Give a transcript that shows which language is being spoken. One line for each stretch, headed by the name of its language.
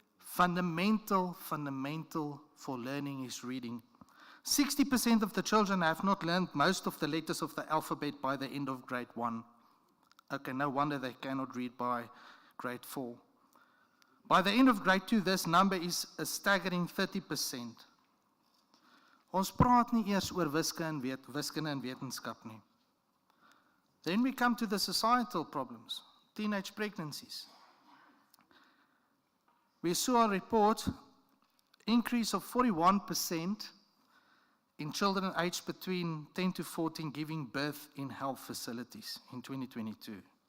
English: Fundamental for learning is reading. 60% of the children have not learned most of the letters of the alphabet by the end of grade 1. Okay, no wonder they cannot read by grade 4. By the end of grade 2, this number is a staggering 30%.
Afrikaans: Ons praat nie eers oor wiskunde en wetenskap nie.
English: Then we come to the societal problems, teenage pregnancies. We saw a report, increase of 41% in children aged between 10 to 14 giving birth in health facilities in 2022.